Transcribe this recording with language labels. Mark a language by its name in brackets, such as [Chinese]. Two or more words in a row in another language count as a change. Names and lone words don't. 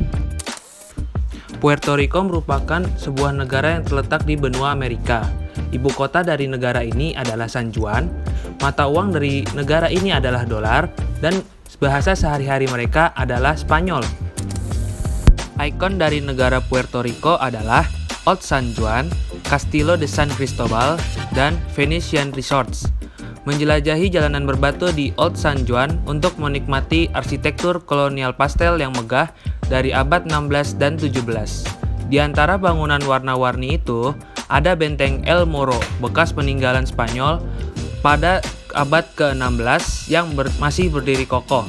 [Indonesian] Puerto Rico merupakan sebuah negara yang terletak di benua Amerika. Ibu kota dari negara ini adalah San Juan. Mata uang dari negara ini adalah dolar dan bahasa sehari-hari mereka adalah Spanyol. Ikon dari negara Puerto Rico adalah Old San Juan, Castillo de San Cristobal, dan Venetian Resorts. Menjelajahi jalanan berbatu di Old San Juan untuk menikmati arsitektur kolonial pastel yang megah dari abad 16 dan 17. Di antara bangunan warna-warni itu, ada benteng El Morro, bekas peninggalan Spanyol pada abad ke-16 yang masih berdiri kokoh.